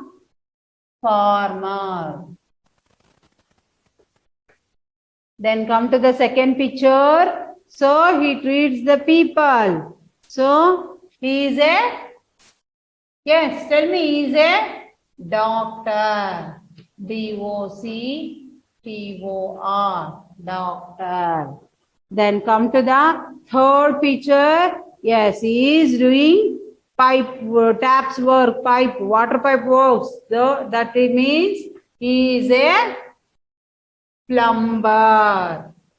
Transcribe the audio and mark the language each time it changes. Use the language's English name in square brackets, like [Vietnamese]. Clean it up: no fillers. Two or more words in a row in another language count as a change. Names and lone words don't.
[English] Farmer. Then come to the second picture. So he treats the people. So he is a, yes, tell me, he is a doctor. D-O-C-T-O-R. Doctor. Then come to the third picture. Yes, he is doing taps work, water pipe works. So that means he is a plumber.